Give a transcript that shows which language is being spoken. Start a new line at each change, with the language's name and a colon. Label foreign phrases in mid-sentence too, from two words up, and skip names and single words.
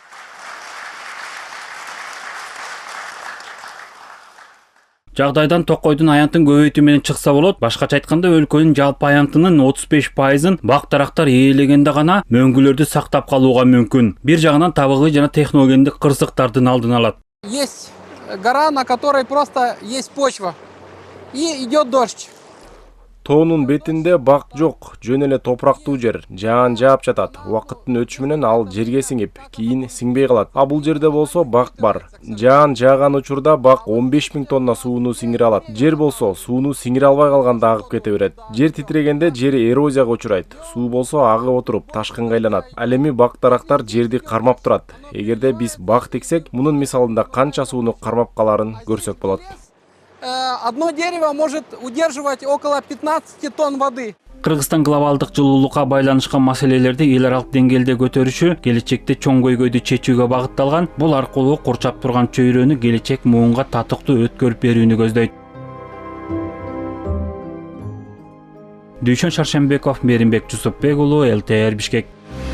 Kyrgyz: Жагдайдан токойдун аянтын көбөйтүү менен чыкса болот. Башкача айтканда, өлкөнүн жалпы аянтынын 35%-ын бак дарактар ээлегенде гана мөңгүлөрдү сактап калууга мүмкүн. Бир жагынан табигый жана техногендик кырсыктардын алдын алат.
Russian: Есть гора, на которой просто есть почва. И идет дождь.
Kyrgyz: Тоонун бетинде бак жок, жөн эле топурактуу жер, жаан жаап жатат. Убакыттын өтүшү менен ал жерге сиңип, кийин сиңбей калат. А бул жерде болсо бак бар. Жаан жааган учурда бак 15 000 тонна сууну сиңире алат. Жер болсо сууну сиңире албай калганда агып кете берет. Жер титирегенде жер эрозияга учурайт. Суу болсо агып отуруп ташкынга айланат. Ал эми бак дарактар жерди кармап турат. Эгерде биз бак тексек, мунун мисалында канча сууну кармап каларын көрсөк болот.
Russian: Одно дерево может удерживать около 15 тонн воды.
Kyrgyz: Кыргызстан глобалдык жылуулукка байланышкан маселелерди эл аралык деңгээлде көтөрүшү келечекте чоң көйгөйдү чечүүгө багытталган. Бул аркылуу курчап турган чөйрөнү келечек муунга татыктуу өткөрүп берүүнү көздөйт. Дүйшөн Шаршембеков, Меримбек Жусупбек уулу, ЛТР Бишкек.